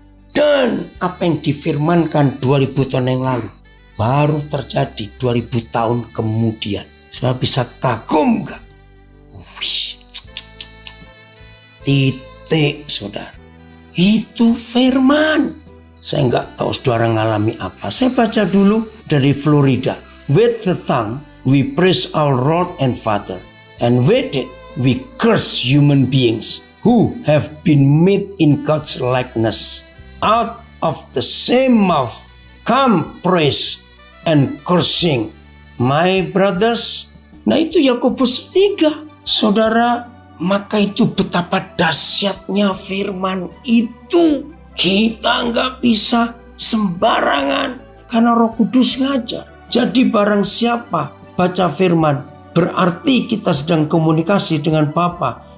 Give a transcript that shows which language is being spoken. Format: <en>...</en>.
<id>Dan apa yang difirmankan 2000 tahun yang lalu baru terjadi 2000 tahun kemudian. Saya bisa kagum gak? Titik saudara, itu firman. Saya nggak tahu saudara ngalami apa. Saya baca dulu dari Florida.</id> <en>With the tongue we praise our Lord and Father, and with it we curse human beings who have been made in God's likeness. Out of the same mouth come praise and cursing. My brothers.</en> <id>Nah itu Yakobus 3 saudara. Maka itu betapa dahsyatnya firman itu. Kita nggak bisa sembarangan karena Roh Kudus ngajar. Jadi barang siapa baca firman, berarti kita sedang komunikasi dengan Bapa.</id>